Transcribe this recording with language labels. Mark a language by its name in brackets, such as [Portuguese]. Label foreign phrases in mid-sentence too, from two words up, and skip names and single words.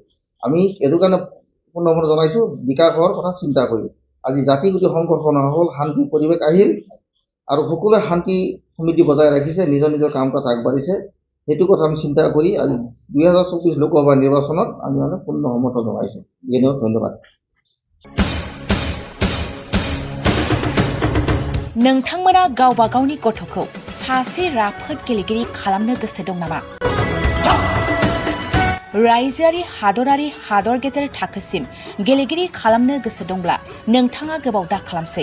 [Assamese] আমি এইটো কাৰণে পূৰ্ণ সমৰ্থন জনাইছোঁ বিকাশৰ কথা চিন্তা কৰি। আজি জাতি গোটি সংঘৰ্ষ নহ'ল, শান্তিৰ পৰিৱেশ আহিল আৰু সকলোৱে শান্তি সমৃদ্ধি বজাই ৰাখিছে, নিজৰ নিজৰ কাম কাজ আগবাঢ়িছে। সেইটো কথা আমি চিন্তা কৰি আজি 2024 লোকসভা নিৰ্বাচনত আমি মানে পূৰ্ণ সমৰ্থন জনাইছোঁ। ধন্যবাদ। [Bodo] नोंथांमोना गावबा गावनि गथ'खौ सासे राफोद गेलेगिरि खालामनो गोसो दं नामा? रायजोआरि हादरारि हादर गेजेर थाखोसिम गेलेगिरि खालामनो गोसो दंब्ला नोंथाङा गोबाव दा खालामसै।